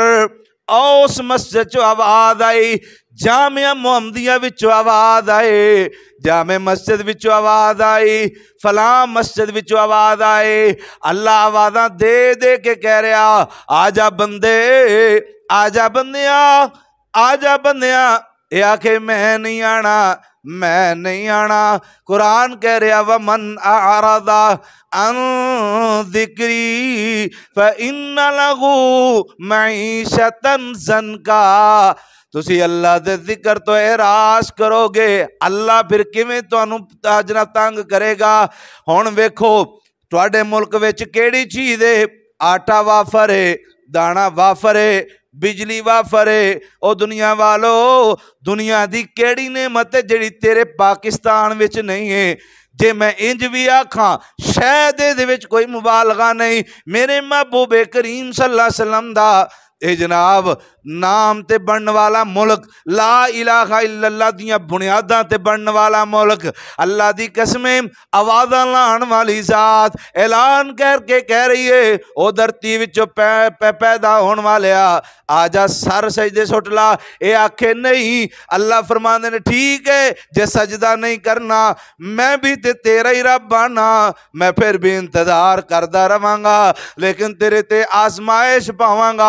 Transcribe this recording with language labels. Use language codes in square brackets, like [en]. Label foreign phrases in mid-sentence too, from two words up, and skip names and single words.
[pa] اس مسجد چوں آواز آئی، جامعہ محمدیہ وچوں آواز آئی، جامع مسجد وچوں آواز آئی، فلاں مسجد وچوں آواز آئی. اللہ آوازاں دے دے کے کہہ رہا، آجا بندے، آجا بندیا، آجا بندیا. یہ آکھے میں نہیں آنا، میں نہیں آنا. قرآن کہہ رہا [ar] ومن أعرض عن ذكري فإن له معيشة ضنكا. [pa] تسی اللہ دے ذکر تو اعراض کرو گے، اللہ فیر کیویں تہانوں جنا تنگ کرے گا. ہن ویکھو تہاڈے ملک وچ کیڑی چیز ہے، آٹا وافر ہے، دانہ وافر ہے، بجلی وافر ہے. او دنیا والو، دنیا دی کیڑی نعمت ہے جہڑی تیرے پاکستان وچ نہیں ہے. جے میں انج بھی آکھاں شاید اہدے وچ کوئی مبالغہ نہیں. میرے محبوبِ کریم [ar] صلى الله عليه وسلم [pa] دا اے جناب نام تے بنن والا ملک, [ar] لا إله إلا الله [pa] دیاں بنیاداں تے بنن والا ملک، اللہ دی قسمیں آوازاں لان والی ذات اعلان کر کے کہہ رہی ہے، او دھرتی وچوں پیدا ہون والیا آجا سر سجدے سٹ لا. یہ آکھے نہیں، اللہ فرماندے نے ٹھیک ہے جے سجدہ نہیں کرنا میں بھی تے تیرا ہی رب آنا، میں فیر بھی انتظار کردا رواں گا، لیکن تیرے تے آزمائش پاواں گا.